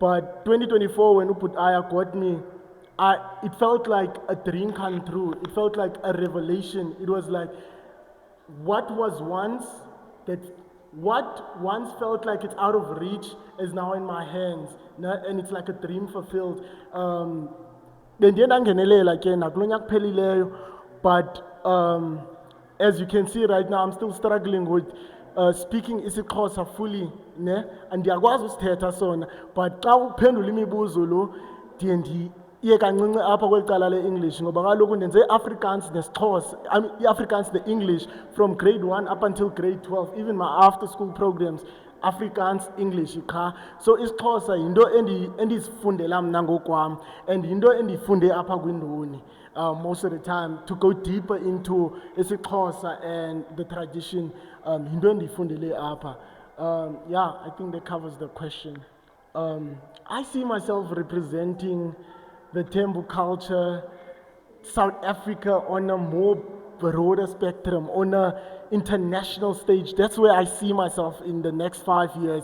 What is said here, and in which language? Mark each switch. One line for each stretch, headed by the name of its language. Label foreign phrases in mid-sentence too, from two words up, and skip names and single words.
English: But 2024, when Uput Aya got me it felt like a dream come true. It felt like a revelation. It was like what once felt like it's out of reach is now in my hands, and it's like a dream fulfilled.
Xhosa: Bendiye ndangenelela ke nakulo nyaka kuphelileyo,
English: but as you can see right now, I'm still struggling with speaking isiXhosa fully, ne?
Xhosa: And ndiyakwazi usithetha sona, but xa uphendula imibuzo lo ndiye ndiye kancinci apha kweli cala le-English, ngoba kaloku ndenze i-Afrikaans nesiXhosa, i-Afrikaans ne-English
English: from grade 1 up until grade 12, even my after school programs,
Xhosa: Afrikaans, English qha.
English: So
Xhosa: isiXhosa yinto endizifundela mna ngokwam,
English: and
Xhosa: yinto endiyifunde apha kwindoni
English: most of the time, to go deeper into isiXhosa and the tradition,
Xhosa: yinto endiyifundele apha.
English: Yeah, I think that covers the question. I see myself representing the Tembu culture, South Africa on a more broader spectrum, on an international stage. That's where I see myself in the next 5 years.